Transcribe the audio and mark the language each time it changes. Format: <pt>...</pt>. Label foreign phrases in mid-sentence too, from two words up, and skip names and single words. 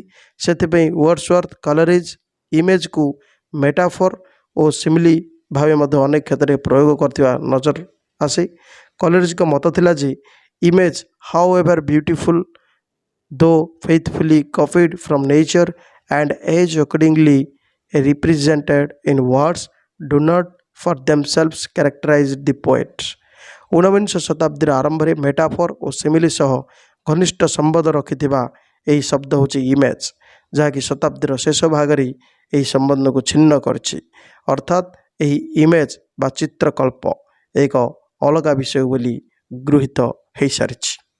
<or>ସେଥିପାଇଁ ୱାର୍ଡସୱର୍ଥ କଲେରିଜ୍ ଇମେଜ୍କୁ ମେଟାଫର ଓ ସିମିଲି ଭାବେ ମଧ୍ୟ ଅନେକ କ୍ଷେତ୍ରରେ ପ୍ରୟୋଗ କରିଥିବା ନଜର ଆସେ। କଲେରିଜ୍ଙ୍କ ମତ ଥିଲା ଯେ</or> <en>image however beautiful though faithfully copied from nature and as accordingly represented in words do not for themselves characterize the poet।</en> <or>ଊନବିଂଶ ଶତାବ୍ଦୀର ଆରମ୍ଭରେ ମେଟାଫର ଓ ସିମିଲି ସହ ଘନିଷ୍ଠ ସମ୍ବନ୍ଧ ରଖିଥିବା ଏହି ଶବ୍ଦ ହେଉଛି ଇମେଜ୍, ଯାହାକି ଶତାବ୍ଦୀର ଶେଷ ଭାଗରେ ଏହି ସମ୍ବନ୍ଧକୁ ଛିନ୍ନ କରିଛି। ଅର୍ଥାତ୍ ଏହି ଇମେଜ୍ ବା ଚିତ୍ରକଳ୍ପ ଏକ ଅଲଗା ବିଷୟ ବୋଲି ଗୃହୀତ ହୋଇସାରିଛି।</or>